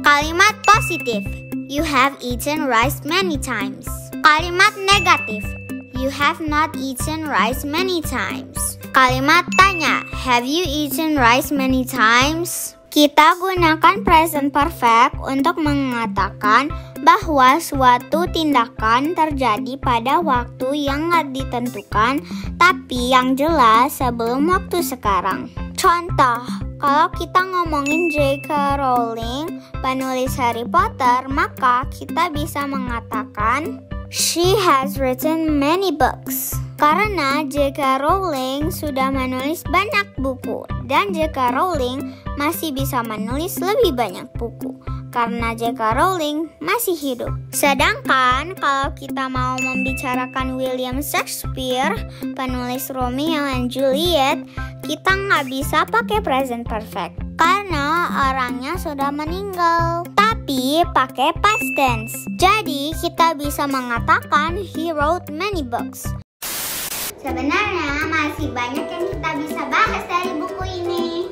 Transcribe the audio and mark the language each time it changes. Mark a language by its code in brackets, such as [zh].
[id] Kalimat positif, [en] you have eaten rice many times. [id] Kalimat negatif, [en] you have not eaten rice many times. [id] Kalimat tanya, [en] have you eaten rice many times? [id] Kita gunakan present perfect untuk mengatakan bahwa suatu tindakan terjadi pada waktu yang nggak ditentukan, tapi yang jelas sebelum waktu sekarang. Contoh, kalau kita ngomongin J.K. Rowling, penulis Harry Potter, maka kita bisa mengatakan [en] she has written many books. [id] Karena J.K. Rowling sudah menulis banyak buku dan J.K. Rowling masih bisa menulis lebih banyak buku karena J.K. Rowling masih hidup. Sedangkan kalau kita mau membicarakan William Shakespeare, penulis Romeo and Juliet, kita nggak bisa pakai present perfect karena orangnya sudah meninggal. Tapi pakai past tense. Jadi kita bisa mengatakan [en] he wrote many books. [id] Sebenarnya masih banyak yang kita bisa bahas dari buku ini.